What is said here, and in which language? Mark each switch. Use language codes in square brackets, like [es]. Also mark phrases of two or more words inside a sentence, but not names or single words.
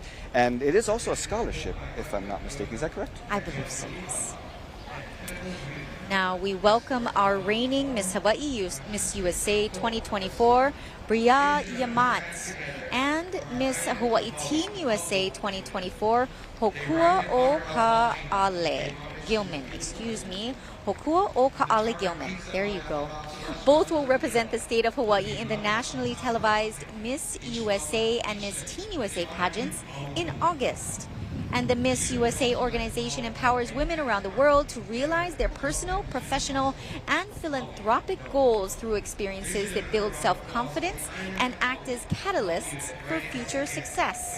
[en] And it is also a scholarship, if I'm not mistaken. Is that correct? I believe so, yes. Now we welcome our reigning Miss Hawaii Miss USA 2024, Bria Yamat, and Miss Hawaii Team USA 2024, Hokua o Ka'ale Gilman. Excuse me. Hokua o Ka'ale Gilman. There you go. Both will represent the state of Hawaii in the nationally televised Miss USA and Miss Teen USA pageants in August. And the Miss USA organization empowers women around the world to realize their personal, professional, and philanthropic goals through experiences that build self-confidence and act as catalysts for future success.